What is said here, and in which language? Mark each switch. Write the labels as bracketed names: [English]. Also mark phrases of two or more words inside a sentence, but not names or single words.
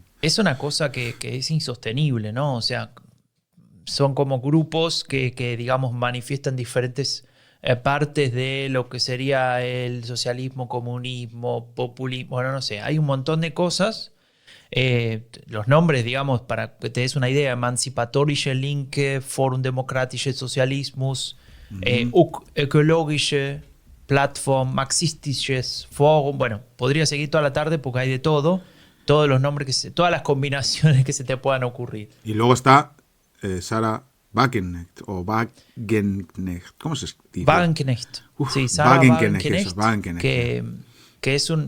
[Spanish] Es una cosa que es insostenible, ¿no? O sea, son como grupos que digamos, manifiestan diferentes partes de lo que sería el socialismo, comunismo, populismo, bueno, no sé, hay un montón de cosas. Los nombres, digamos, para que te des una idea: Emanzipatorische Linke, Forum Demokratisches Sozialismus, Ökologische Plattform, Marxistisches Forum. Bueno, podría seguir toda la tarde porque hay de todo, todos los nombres, todas las combinaciones que se te puedan ocurrir. Y luego está Sarah Wagenknecht, o Wagenknecht, ¿cómo se dice? Wagenknecht. Sí, Sarah Wagenknecht, Wagenknecht, que es un...